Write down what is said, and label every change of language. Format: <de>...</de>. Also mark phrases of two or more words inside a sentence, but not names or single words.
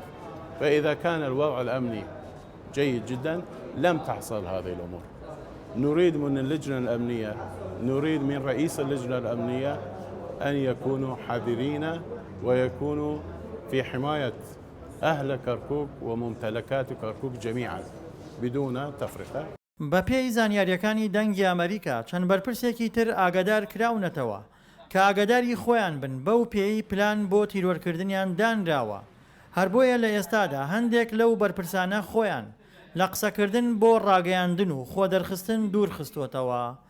<ar>فإذا كان الوضع الأمني جيد جدا لم تحصل هذه الأمور. نريد من اللجنة الأمنية، نريد من رئيس اللجنة الأمنية أن يكونوا حذرين ويكونوا في حماية أهل كركوك وممتلكات كركوك جميعا بدون تفرقة.</ar> <ckb>بە پێی زانیاریەکانی دەنگی ئەمریکا چەند بەرپرسێکی تر ئاگادار کراونەتەوە کە ئاگاداری خۆیان بن بەو پێی پلان بۆ تیرۆرکردنیان دانراوە. هەر بۆیە لە ئێستادا هەندێک لەو بەرپرسانە خۆیان لە قسەکردن بۆ ڕاگەیاندن و خۆ دەرخستن دوور خستوتەوە.</ckb>